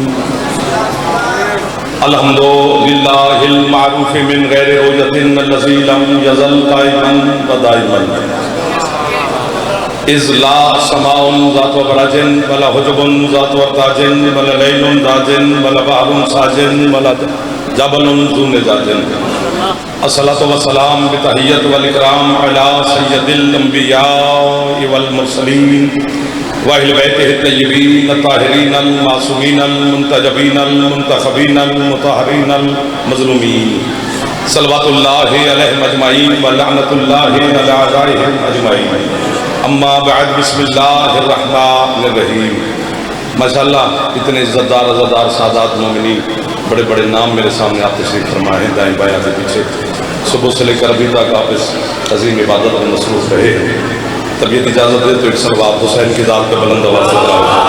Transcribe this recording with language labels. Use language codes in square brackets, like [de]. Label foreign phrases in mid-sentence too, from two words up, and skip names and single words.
[ar] الحمدللہ المعروف من غیر عوجۃ الذی لم یزل قائما ودائما اذ لا سماء ذات برج ولا حجب ذات ورتاج ولا لیل داج ولا بحر ساج ولا جبل ذو نجاج الصلاة والسلام بتحیت والاکرام علی سید الانبیاء والمرسلین واہل بیتہ الطیبین الطاہرین المعصومین المنتجبین المنتخبین المطہرین المظلومین صلوات اللہ علیہم اجمعین ولعنۃ اللہ علی اعدائہم اجمعین اما بعد بسم اللہ الرحمن الرحیم [ur] ماشاءاللہ اتنے عزتدار عزادار سادات مومنین بڑے بڑے نام میرے سامنے آپ تشریف فرمائے ہیں دائیں بائیں آگے پیچھے صبح سے لے کر ابھی تک آپ اس عظیم عبادت میں مصروف رہے ہیں طبیعت اجازت دے تو ایک صلوات حسین کی ذات پہ بلند آواز سے پڑھاؤ